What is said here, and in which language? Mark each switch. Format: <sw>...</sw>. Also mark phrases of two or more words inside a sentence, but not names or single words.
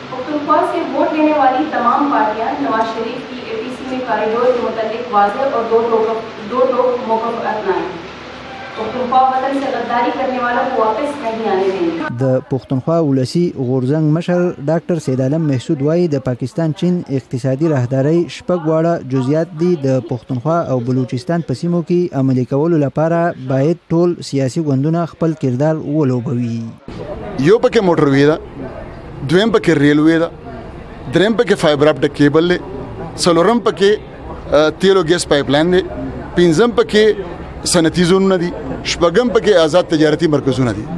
<ur>پختونخوا سے ووٹ لینے والی تمام پارٹیاں نواز شریف کی اے پی سی میں کوریڈور کے متعلق واضح اور دو ٹوک موقف اپنائیں. پختونخوا وطن سے غداری کرنے والوں کو واپس نہیں آنے دیں گے.</ur> <ps>د پښتونخوا ولسی غورزنګ مشر ډاکټر سید عالم محسود وایي د پاکستان چین اقتصادي راهداري شپږ واړه جزئیات دي د پښتونخوا او بلوچستان په سیمو کې عملي کولو لپاره باید ټول سیاسي ګوندونه خپل کردار ولوبوي. یو پکې موټروي ده، دویم پکې ریلوي ده، دریم پکې فایبر اپټیک کیبل دی، څلورم پکې تیل او ګیس پایپ لاین دی، پنځم پکې صنعتي زونونه دي، شپږم پکې آزاد تجارتي مرکزونه دي.</ps>